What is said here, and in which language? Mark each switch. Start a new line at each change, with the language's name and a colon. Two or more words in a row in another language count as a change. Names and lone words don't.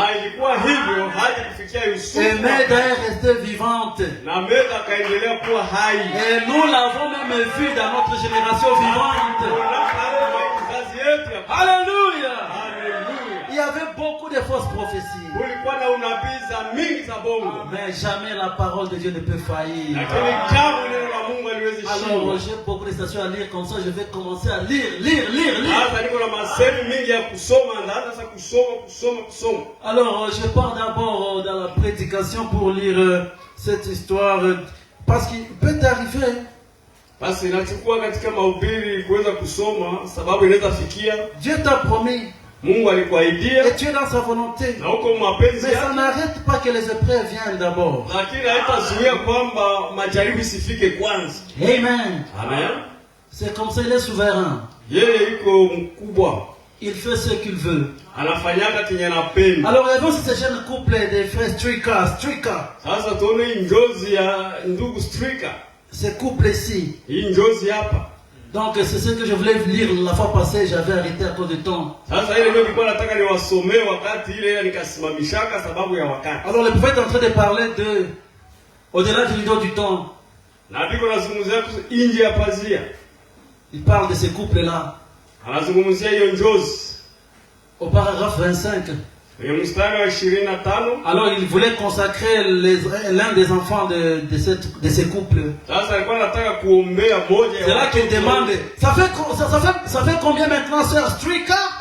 French: Et Meda est restée vivante. Et nous l'avons même vu dans notre génération vivante. Alléluia. Il y avait beaucoup de fausses prophéties.
Swahili: kulikuwa na unabii za mingi za bongo.
French: Mais jamais la parole de Dieu ne peut faillir.
Swahili: Lakini kamwe neno la Mungu haliwezi shindwa.
French: Alors j'ai beaucoup de stations à lire comme ça, je vais commencer à lire.
Swahili: Sasa niko na masemi mingi ya kusoma, ndaanza sasa kusoma.
French: Alors je pars d'abord dans la prédication pour lire cette histoire parce qu'il peut arriver.
Swahili: Basi nachukua katika mahubiri kuweza kusoma sababu inaweza fikia.
French: Dieu t'a promis.
Swahili: Mungu alikuahidia.
French: Et tu es dans sa volonté.
Swahili: Na uko mapenzi
French: mais
Swahili: yake.
French: ça n'arrête pas que les épreuves viennent d'abord.
Swahili: Lakini haitazuia kwamba majaribu sifike kwanza.
French: Amen.
Swahili: Amen.
French: C'est comme ça, il est souverain.
Swahili: Yeye yuko mkubwa.
French: Il fait ce qu'il veut.
Swahili: Anafanyaka kenye anapenda.
French: Alors il y avait ce jeune couple des frères Strika.
Swahili: Sasa tuone njozi ya ndugu Strika.
French: Ce couple ici.
Swahili: Hii njozi hapa.
French: Donc c'est ce que je voulais lire la fois passée, j'avais arrêté à cause de temps.
Swahili: Sasa ile ndio nilikuwa nataka niwasomee wakati ile nikasimamishaka sababu ya wakati.
French: Alors le prophète est en train de parler de au-delà du rideau du temps.
Swahili: Nabii anazungumzia nje ya pazia.
French: Il parle de ce couple là.
Swahili: Anazungumzia hiyo njozi.
French: Au paragraphe 25. Alors il voulait consacrer l'un des enfants de ces couples. C'est là qu'il demande, ça fait combien maintenant, sœur Strika?